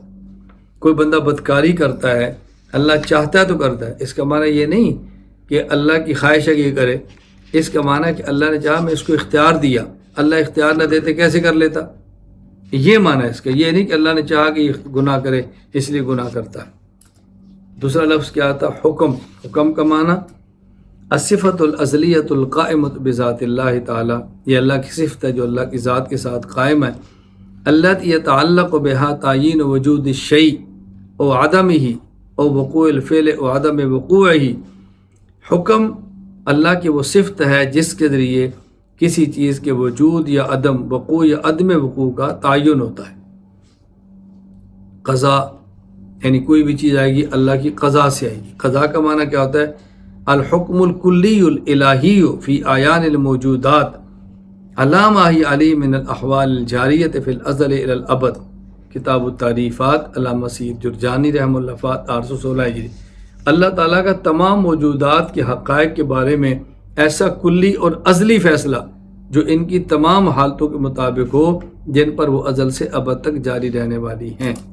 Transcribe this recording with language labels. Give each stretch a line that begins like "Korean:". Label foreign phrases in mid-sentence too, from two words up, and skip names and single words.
Urdu: کوئی بندہ بدکاری کرتا ہے، اللہ چاہتا ہے تو کرتا ہے، اس کا معنی یہ نہیں کہ اللہ کی خواہش ہے کہ یہ کرے، اس کا معنی ہے کہ اللہ نے چاہا، میں اس کو اختیار دیا، اللہ اختیار نہ دیتے کیسے کر لیتا؟ یہ معنی ہے اس کا، یہ نہیں کہ اللہ نے چاہا کہ یہ گناہ کرے اس لیے گناہ کرتا ہے۔ دوسرا لفظ کیا آتا؟ حکم۔ حکم کا معنی
Arabic: الصفۃ الازلیۃ القائمۃ بذات اللہ تعالی،
Urdu: یہ اللہ کی صفت ہے جو اللہ کی ذات کے ساتھ قائم ہے۔
Arabic: التی یتعلق بہا تعیین وجود الشیء او عدمہ او وقوع الفعل او عدم وقوعہ۔
Urdu: حکم اللہ کی وہ صفت ہے جس کے ذریعے کسی چیز کے وجود یا عدم، وقوع یا عدم وقوع کا تعین ہوتا ہے۔ قضا یعنی کوئی بھی چیز آئے گی اللہ کی قضا سے آئے گی۔ قضا کا معنی کیا ہوتا ہے؟
Arabic: الحکم الکلی الالہی فی اعیان الموجودات علامہ علی من الاحوال الجاریۃ فی الازل الی الابد، کتاب التعریفات،
Urdu: علامہ سید جرجانی رحمہ اللہ، 816 ہجری۔ اللہ تعالیٰ کا تمام موجودات کے حقائق کے بارے میں ایسا کلی اور ازلی فیصلہ جو ان کی تمام حالتوں کے مطابق ہو جن پر وہ ازل سے ابد تک جاری رہنے والی ہیں۔